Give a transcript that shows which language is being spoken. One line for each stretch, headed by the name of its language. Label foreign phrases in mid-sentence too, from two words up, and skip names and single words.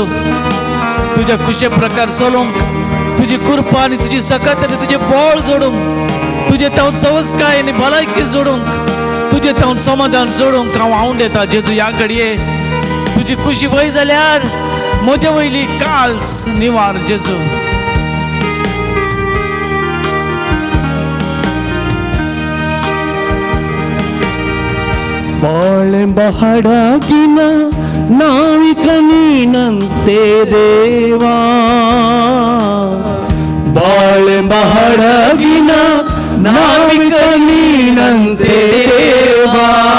Konkani: तुझ्या खुशे प्रकार सोलोंक तुझी कृपा आनी तुझी सकत आनी तुझे बोळ जोडूंक, तुझे तावन संस्कार आनी भलायकी जोडूंक, तुझे तावन समाधान जोडूंक हांव आऊंड येता जेजू. ह्या घडये तुझी खुशी वय जाल्यार म्हजे वयली काल्स निवार जेजू.
Kannada: ಬಾಳೆಂಬ ಹಡಗಿನ ನಾವಿಕ ನೀನಂತೆ ದೇವಾ, ಬಾಳೆಂಬ ಹಡಗಿನ ನಾವಿಕ ನೀನಂತೆ ದೇವಾ.